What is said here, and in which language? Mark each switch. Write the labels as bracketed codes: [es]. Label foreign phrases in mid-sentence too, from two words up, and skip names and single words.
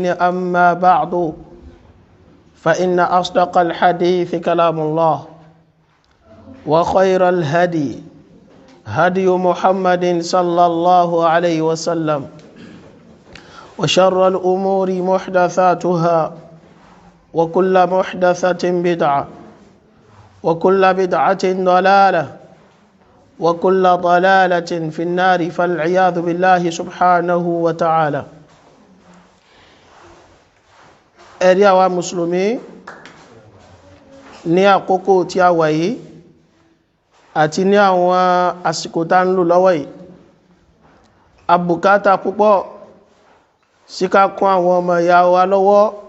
[ar] أما بعد فإن أصدق الحديث كلام الله وخير الهدي هدي محمد صلى الله عليه وسلم وشر الأمور محدثاتها وكل محدثة بدعة وكل بدعة ضلالة وكل ضلالة في النار فالعياذ بالله سبحانه وتعالى. [yo] ẹ̀rí àwa mùsùlùmí ní àkókò tí a wà yìí àti ní àwọn àsìkò tá ń lò lọ́wọ́ yìí àbùkátà púpọ̀ sí ká kún àwọn ọmọ ìyá wa lọ́wọ́,